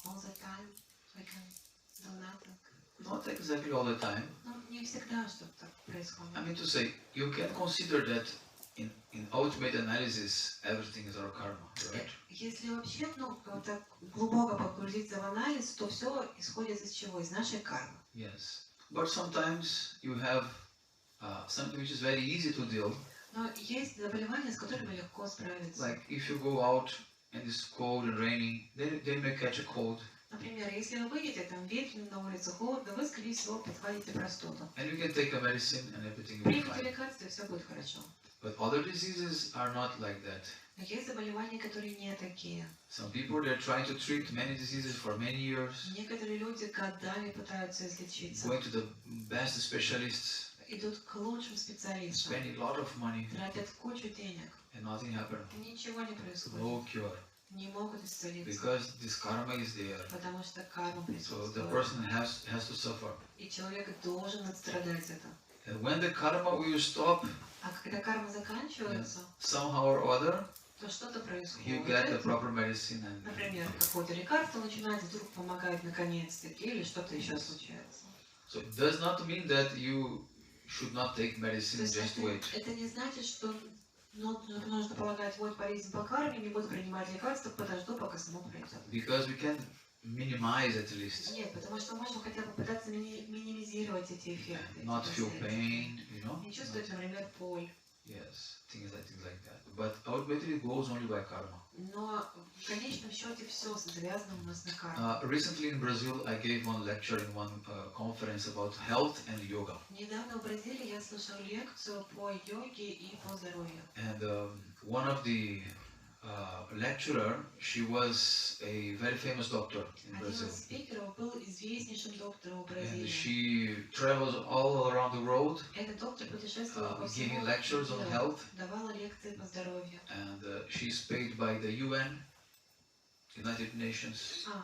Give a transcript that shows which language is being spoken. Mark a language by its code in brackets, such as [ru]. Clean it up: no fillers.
[en] All the time we can do nothing. Not exactly all the time. [ru] Ну, не всегда что-то так происходит. [en] I mean to say, you can consider that in ultimate analysis, everything is our karma, right? [ru] Если вообще, вот так глубоко погрузиться в анализ, то все исходит из чего? Из нашей кармы. [en] Yes. But sometimes you have something which is very easy to deal. [ru] Но есть заболевания, с которыми легко справиться. [en] Like if you go out and it's cold and raining, they may catch a cold. [ru] Например, если вы выйдете, там ветрено на улице, холодно, вы, скорее всего, подхватите простуду. [en] And you can take a medicine and everything will be [ru] Примите [en] fine. [ru] лекарства, и все будет хорошо. [en] But other diseases are not like that. [ru] Но есть заболевания, которые не такие. [en] Some people, they're trying to treat many diseases for many years, [ru] Некоторые люди годами пытаются излечиться. [en] going to the best specialists, [ru] Идут к лучшим специалистам. [en] spending a lot of money, [ru] Тратят кучу денег. [en] and nothing happened. [ru] И ничего не происходит. [en] No cure. [ru] Не могут исцелиться. [en] Because this karma is there. [ru] Потому что карма [en] So the [ru] присутствует. [en] person has to suffer. [ru] И человек должен отстрадать это. [en] And when the karma will stop, [ru] А когда карма заканчивается, [en] somehow or other, [ru] то что-то [en] you get the [ru] происходит. [en] proper medicine and [ru] Например, какое-то лекарство начинает вдруг помогать наконец-таки, или что-то еще случается. [en] so it does not mean that you should not take [ru] То [en] medicine, [ru] есть [en] just wait. [ru] это не значит, что нужно полагать, вот болезнь по карме, не буду принимать лекарства, подожду, пока само пройдет. [en] Because we can minimize at least. [ru] Нет, потому что можем хотя бы пытаться минимизировать эти эффекты. [en] Not [ru] эти [en] feel [ru] последствия. [en] pain, you know? [ru] Не чувствовать, например, боль. [en] Yes, things like that. But ultimately it goes only by karma. [ru] Но в конечном счете все завязано у нас на карму. [en] Recently in Brazil, I gave one lecture in one conference about health and yoga. [ru] Недавно в Бразилии я слушал лекцию по йоге и по здоровью. [en] And one of the lecturer, she was a very famous doctor in [ru] Один [en] Brazil. [ru] из спикеров был известнейшим доктором в [en] And [ru] Бразилии. [en] she travels all around the world, [ru] Этот доктор путешествовал по всему [en] giving lectures on [ru] миру, [en] health. [ru] давала лекции по здоровью. [en] And she's paid by the UN, United Nations.